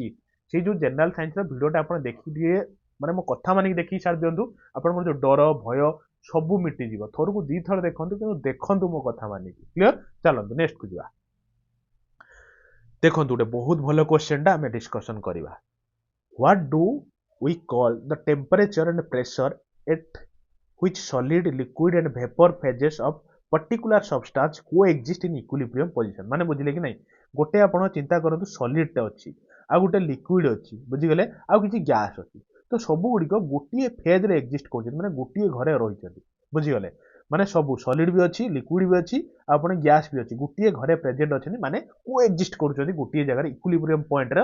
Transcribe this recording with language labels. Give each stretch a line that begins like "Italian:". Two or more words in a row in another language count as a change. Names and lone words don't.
Odia: ସେଇ ଯୋଉ
English: general science
Odia: ଭିଡ଼ିଓଟା ଆପଣ ଦେଖିଦିଏ, ମାନେ ମୋ କଥା ମାନିକି ଦେଖିକି ସାରି ଦିଅନ୍ତୁ, ଆପଣଙ୍କର ଯୋଉ ଡର ଭୟ ସବୁ ମିଟିଯିବ। ଥରକୁ 2 ଥର ଦେଖନ୍ତୁ, କିନ୍ତୁ ଦେଖନ୍ତୁ ମୋ କଥା ମାନିକି। କ୍ଲିୟର? ଚାଲନ୍ତୁ ନେକ୍ସଟକୁ ଯିବା। ଦେଖନ୍ତୁ ଗୋଟେ ବହୁତ ଭଲ କ୍ୱେଶ୍ଚନଟା ଆମେ ଡିସ୍କସନ୍ କରିବା।
English: What do we call the temperature and pressure at which solid, liquid and vapor phases of particular substance coexist in equilibrium position?
Odia: ମାନେ ବୁଝିଲେ କି ନାହିଁ? ଗୋଟେ ଆପଣ ଚିନ୍ତା କରନ୍ତୁ, ସଲିଡ୍ଟା ଅଛି, ଆଉ ଗୋଟେ ଲିକ୍ୱିଡ୍ ଅଛି, ବୁଝିଗଲେ, ଆଉ କିଛି ଗ୍ୟାସ୍ ଅଛି। ତ ସବୁ ଗୁଡ଼ିକ ଗୋଟିଏ ଫେଜ୍ରେ ଏକ୍ଜିଷ୍ଟ କରୁଛନ୍ତି, ମାନେ ଗୋଟିଏ ଘରେ ରହିଛନ୍ତି, ବୁଝିଗଲେ। ମାନେ ସବୁ ସଲିଡ୍ ବି ଅଛି, ଲିକ୍ୱିଡ୍ ବି ଅଛି, ଆଉ ଆପଣ ଗ୍ୟାସ୍ ବି ଅଛି, ଗୋଟିଏ ଘରେ ପ୍ରେଜେଣ୍ଟ ଅଛନ୍ତି, ମାନେ କୋଏକ୍ଜିଷ୍ଟ କରୁଛନ୍ତି ଗୋଟିଏ ଜାଗାରେ
English: equilibrium point.